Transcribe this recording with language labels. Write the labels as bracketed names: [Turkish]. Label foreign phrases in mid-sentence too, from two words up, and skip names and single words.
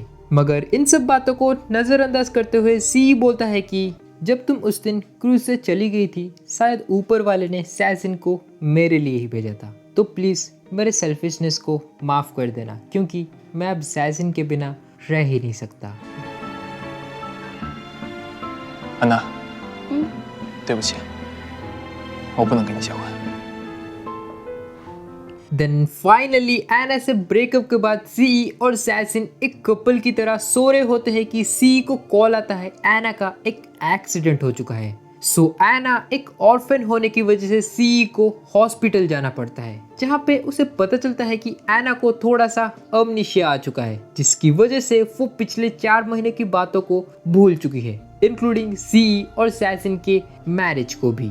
[Hindi] मगर इन सब बातों को नज़रअंदाज करते हुए सी बोलता है कि जब तुम उस दिन क्रूज से चली गई थी, शायद ऊपर वाले ने सैजिन को मेरे लिए ही भेजा था, तो प्लीज़ मेरे सेल्फिशनेस को माफ़ कर देना, क्योंकि मैं अब सैजिन के बिना रह ही नहीं सकता। [Chinese] 安娜，对不起，我不能跟你结婚。 [English] then finally [Hindi] एना से ब्रेकअप के बाद सी और सैजिन एक कपल की तरह सो रहे होते हैं कि सी को कॉल आता है एना का एक एक्सीडेंट हो चुका है। सो एना एक ऑर्फन होने की वजह से सी को हॉस्पिटल जाना पड़ता है, जहाँ पे उसे पता चलता है कि एना को थोड़ा सा अमनीशिया आ चुका है, जिसकी वजह से वो पिछले 4 महीने की बातों को भूल चुकी है, इंक्लूडिंग सी और सैजिन के मैरिज को भी।